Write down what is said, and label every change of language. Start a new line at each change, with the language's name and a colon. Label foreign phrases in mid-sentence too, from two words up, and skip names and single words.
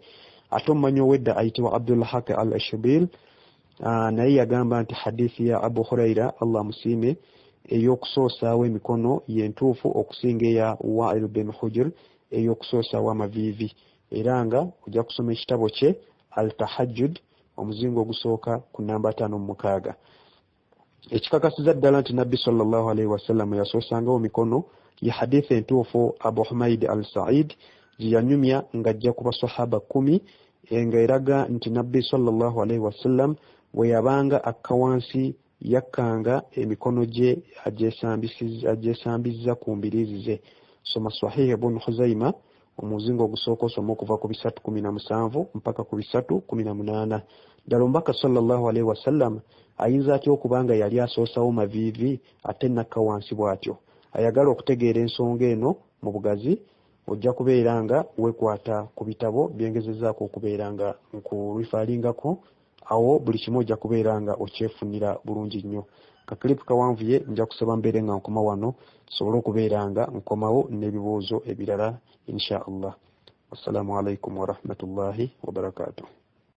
Ganda: Ate omumanyi ow'edda ayitibwa Abdul Haq al-Ashbil naye yagamba nti hadithi ya Abu Huraira Allah musiime ey'okusoosaawo emikono yentuufu okusinga eya Wa'il bin Hujr ey'okusoosaawo amaviivi. Era nga ojja kusoma ekitabo kye Al-Tahajjud omuzingo ogusooka ku namba 56. Ekikakasiza ddala nti Nabbi
Arabic: صلى الله عليه وسلم
Ganda: yasoosangawo mikono ya hadithi entuufu Abu Humaid al-Sa'id gye yanyumya ng'ajja ku basahaba 10 nga eraga nti Nabbi
Arabic: صلى الله عليه وسلم
Ganda: bwe yabanga akka wansi yakkanga emikono gye agyesambizza ku mbiriizi ze. Soma Sahih ibn Khuzaima omuzingo ogusooka osoma okuva ku 317 mpaka ku 318. Ddala omubaka
Arabic: صلى الله عليه وسلم
Ganda: ayinza atya okubanga yali asoosawo maviivi ate nakka wansi bw'atyo? Ayagala okutegeera ensonga eno mu bugazi ojja kubeera nga wekwata ku bitabo byengezezaako okubeera nga nkurifaalingako, awo buli kimu ojja kubeera nga okyefunira bulungi nnyo. Kakilipu kawanvuye nja kusaba mbeere nga nkoma wano sobole okubeera nga nkomawo n'ebibuuzo ebirala
Arabic: إن شاء الله. والسلام عليكم ورحمة الله وبركاته.